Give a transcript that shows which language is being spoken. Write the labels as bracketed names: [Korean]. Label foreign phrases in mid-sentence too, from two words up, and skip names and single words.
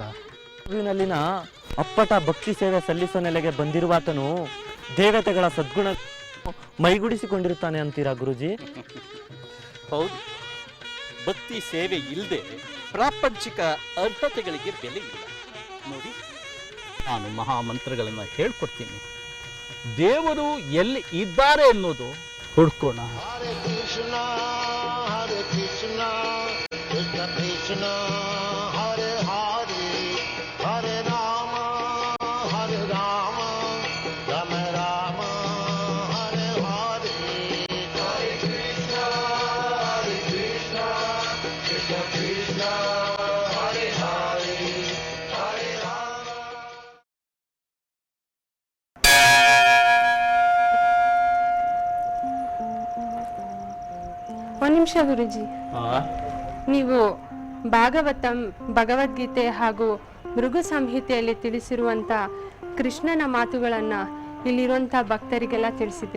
[Kannada] ಪ್ರಭುವಿನಲ್ಲಿನ ಅಪ್ಪಟ ಭಕ್ತಿ ಸೇವೆ ಸಲ್ಲಿಸೋ ನೆಲೆಗೆ ಬಂದಿರುವಾತನು ದೇವತೆಗಳ ಸದ್ಗುಣ ಮೈಗೂಡಿಸಿಕೊಂಡಿರುತ್ತಾನೆ ಅಂತೀರಾ ಗುರುಜಿ? ಹೌದು, ಭಕ್ತಿ ಸೇವೆ ಇಲ್ಲದೆ ಪ್ರಾಪಂಚಿಕ ಅರ್ಹತೆಗಳಿಗೆ ಬೆಲೆ ಇಲ್ಲ. ನೋಡಿ, ನಾನು ಮಹಾಮಂತ್ರಗಳನ್ನು ಹೇಳ್ಕೊಡ್ತೀನಿ. ದೇವರು ಎಲ್ಲಿ ಇದ್ದಾರೆ ಅನ್ನೋದು ಹುಡ್ಕೋಣ. [Sanskrit] Hare Krishna, Krishna Krishna, Hare Hare, Hare Rama, Rama Rama, Hare Hare. Hare Krishna, Krishna Krishna, Hare Hare, Hare Rama. [Kannada] ಒಂದು ನಿಮಿಷ ಗುರುಜಿ, ನೀವು ಭಾಗವತಂ, ಭಗವದ್ಗೀತೆ ಹಾಗೂ ಮೃಗು ಸಂಹಿತೆಯಲ್ಲಿ ತಿಳಿಸಿರುವಂತ ಕೃಷ್ಣನ ಮಾತುಗಳನ್ನ ಇಲ್ಲಿರುವಂತ ಭಕ್ತರಿಗೆಲ್ಲ ತಿಳಿಸಿದ್ರಿ.